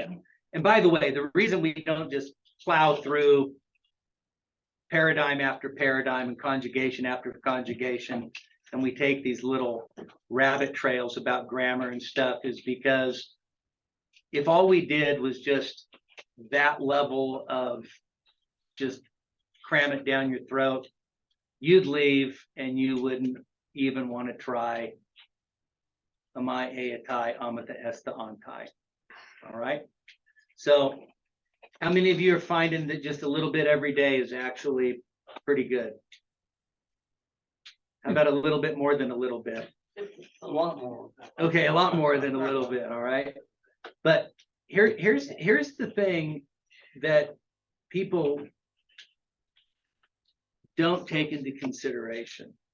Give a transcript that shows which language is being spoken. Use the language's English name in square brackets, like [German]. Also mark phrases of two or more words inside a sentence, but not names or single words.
[English] And by the way, the reason we don't just plow through paradigm after paradigm and conjugation after conjugation, and we take these little rabbit trails about grammar and stuff, is because if all we did was just that level of just cram it down your throat, you'd leave and you wouldn't even want to try amai eatai amata esta antai. All right. So how many of you are finding that just a little bit every day is actually pretty good? How about a little bit more than a little bit? A lot more. Okay, a lot more than a little bit, all right? But here's the thing that people don't take into consideration.